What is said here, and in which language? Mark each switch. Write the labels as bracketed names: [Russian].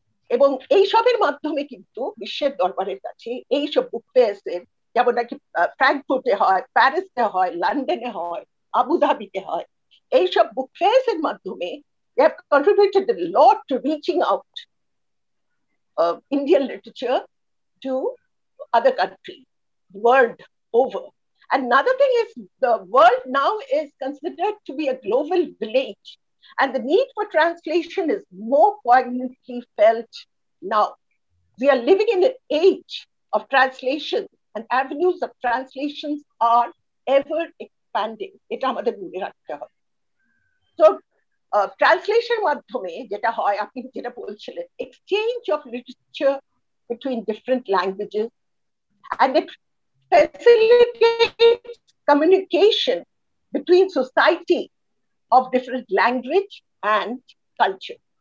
[Bangla] এবং এইসবের মাধ্যমে কিন্তু বিশ্বের দরবারের কাছে এইসব বুক ফেয়ার্সের, যেমন নাকি ফ্র্যাঙ্কফুর্টে হয়, প্যারিসে হয়, লন্ডনে হয়, আবুধাবিতে হয়, এইসব বুক ফেয়ার্সের মাধ্যমে [English] they have contributed a lot to reaching out Indian literature to other countries world over. Another thing is the world now is considered to be a global village, and the need for translation is more poignantly felt now. We are living in an age of translation, and avenues of translations are ever expanding. [Bangla] এটা আমাদের মনে রাখতে হবে। [English] So translation [Bangla] মাধ্যমে যেটা হয়, আপনি যেটা বলছিলেন, [English] Exchange of literature between different languages, and it facilitates communication between society of different language and culture.